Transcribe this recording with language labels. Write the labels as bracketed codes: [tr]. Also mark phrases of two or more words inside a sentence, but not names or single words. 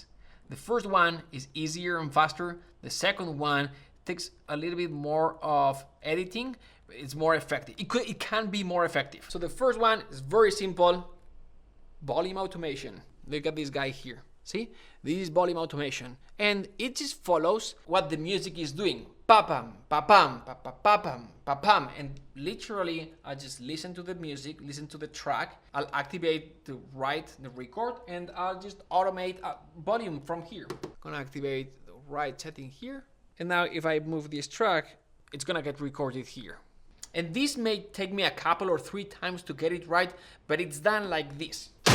[en] The first one is easier and faster. The second one takes a little bit more of editing. It's more effective. It can be more effective. So the first one is very simple. Volume automation. Look at this guy here. See? This is volume automation. And it just follows what the music is doing. Pa-pam, pa-pam, pa-pa-pa-pam, pa-pam. And literally, I just listen to the music, listen to the track. I'll activate the record, and I'll just automate volume from here. I'm gonna activate the right setting here. And now if I move this track, it's gonna get recorded here. And this may take me a couple or 3 times to get it right, but it's done like this.